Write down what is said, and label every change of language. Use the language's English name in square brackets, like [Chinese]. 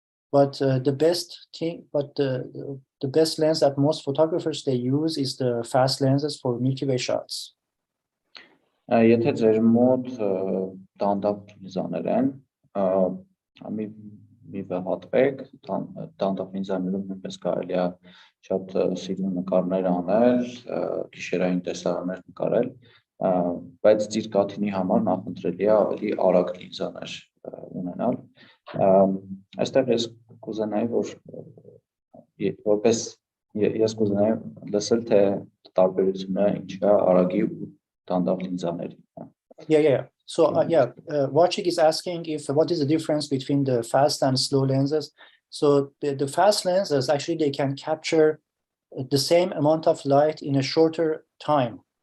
[English] But the best lens that most photographers they use is the fast lenses for Milky Way shots. [Armenian] Եթե ձեր մոտ դանդաղ լինզաներ են, մի վհատվեք, դանդաղ լինզաներում նույնպես կարելի է շատ սիրուն նկարներ անել, գիշերային տեսարաններ նկարել, բայց ծիրկաթինի համար նախընտրելի է ավելի արագ լինզաներ ունենալ։ Այստեղ ես կուզենայի, որպես ես կուզենայի լսել, թե տարբերությունը ինչ է արագի ու դանդաղ լինզաների։ [English] Yeah. So Wachik is asking what is the difference between the fast and slow lenses. So the fast lenses, actually, they can capture the same amount of light in a shorter time.